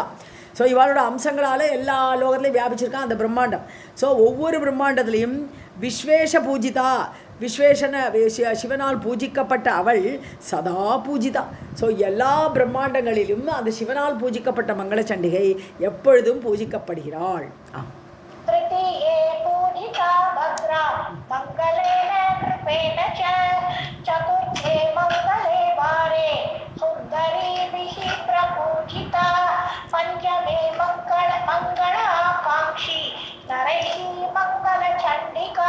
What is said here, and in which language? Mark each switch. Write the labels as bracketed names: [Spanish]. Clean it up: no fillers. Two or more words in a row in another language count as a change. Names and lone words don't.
[Tamil] ஸோ இவளோட அம்சங்களால் எல்லா லோகத்துலையும் வியாபிச்சிருக்கான் அந்த பிரம்மாண்டம். ஸோ ஒவ்வொரு பிரம்மாண்டத்துலேயும் விஸ்வேஷ பூஜிதா, சிவனால் பூஜிக்கப்பட்ட அவள் சதா பூஜிதா. ஸோ எல்லா பிரம்மாண்டங்களிலும் அந்த சிவனால் பூஜிக்கப்பட்ட மங்கள சண்டிகை எப்பொழுதும் பூஜிக்கப்படுகிறாள். [Sanskrit] चतुर्थे मंगले वारे सुंदरीभिः प्रपूजिता पंचमे मंगलाकांक्षी नरैः मंगल चंडिका